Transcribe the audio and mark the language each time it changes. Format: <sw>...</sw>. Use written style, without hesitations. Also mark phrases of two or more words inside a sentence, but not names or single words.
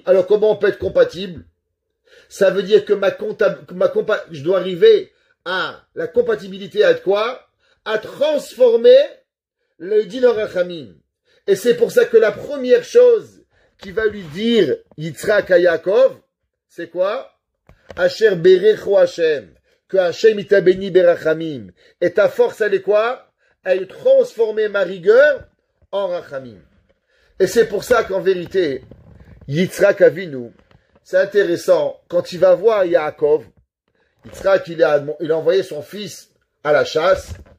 <fr>Alors comment on peut être compatible? Ça veut dire que je dois arriver à la compatibilité à quoi? À transformer le din en Rachamim. Et c'est pour ça que la première chose qui va lui dire Yitzhak à Yaakov, c'est quoi?</fr> <he>אשר ברכו השם.</he> <fr>Que Hashem t'a béni berachamim. Et ta force, elle est quoi? Elle est transformer ma rigueur en rachamim. Et c'est pour ça qu'en vérité, Yitzhak Avinu, c'est intéressant, quand il va voir Yaakov, Yitzhak, il a envoyé son fils à la chasse.</fr>